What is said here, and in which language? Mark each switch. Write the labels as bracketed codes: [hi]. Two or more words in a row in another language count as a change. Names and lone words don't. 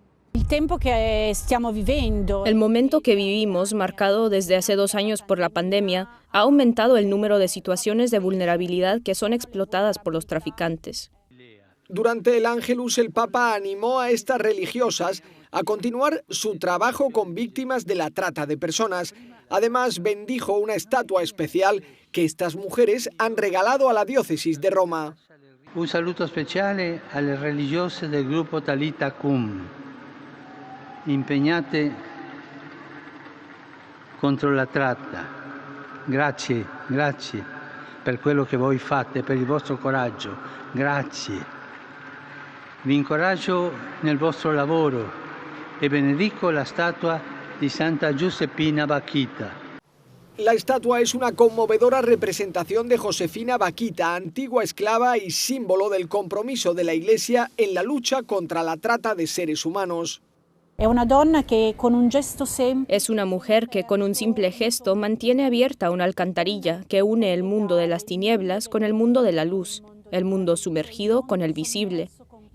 [es] El momento que vivimos, marcado desde hace 2 años por la pandemia, ha aumentado el número de situaciones de vulnerabilidad que son explotadas por los traficantes. Durante el Ángelus, el Papa animó a estas religiosas a continuar su trabajo con víctimas de la trata de personas. Además, bendijo una estatua especial que estas mujeres han regalado a la diócesis de Roma. [it] Un saluto speciale alle religiose del gruppo Talitha Cum, impegnate contro la tratta. Grazie per quello che voi fate, per il vostro coraggio. Grazie. Vi incoraggio nel vostro lavoro e benedico la statua di Santa Giuseppina Bakhita. [es] La estatua es una conmovedora representación de Josefina Bakhita, antigua esclava y símbolo del compromiso de la Iglesia en la lucha contra la trata de seres humanos. Es una mujer que con un simple gesto mantiene abierta una alcantarilla que une el mundo de las tinieblas con el mundo de la luz, el mundo sumergido con el visible.